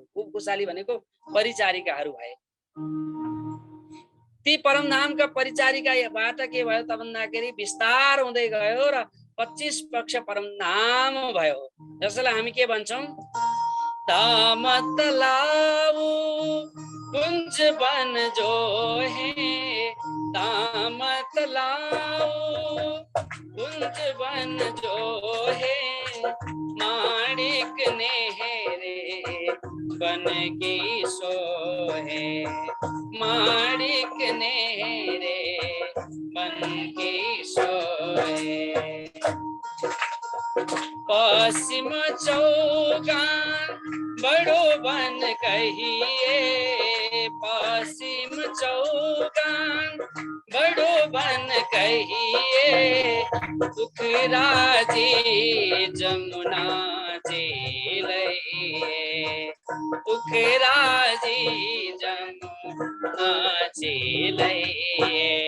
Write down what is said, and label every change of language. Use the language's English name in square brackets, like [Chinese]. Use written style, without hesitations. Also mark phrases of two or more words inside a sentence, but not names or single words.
[Nepali] खूब खुशाली भनेको परिचारिकाहरू भए। ती परमधामका परिचारिकाबाट के भयो त भन्दाखेरि विस्तार हुँदै गयो र 25 पक्ष परमधाम भयो। जसलाई हामी के भन्छौं? [Hindi] धाम तलाउ कुञ्ज बन जो है, धाम तलाउ कुञ्ज बन जो है, माणिक ने हेरे बन की सोहे, माणिक ने हेरे बन की सोहे। पश्चिम चौगान बड़ो बन कहिए, पश्चिम चौगान बड़ो बन कहिए, उखराजी जमुना जी लइए, उखराजी जमुना जी लइए।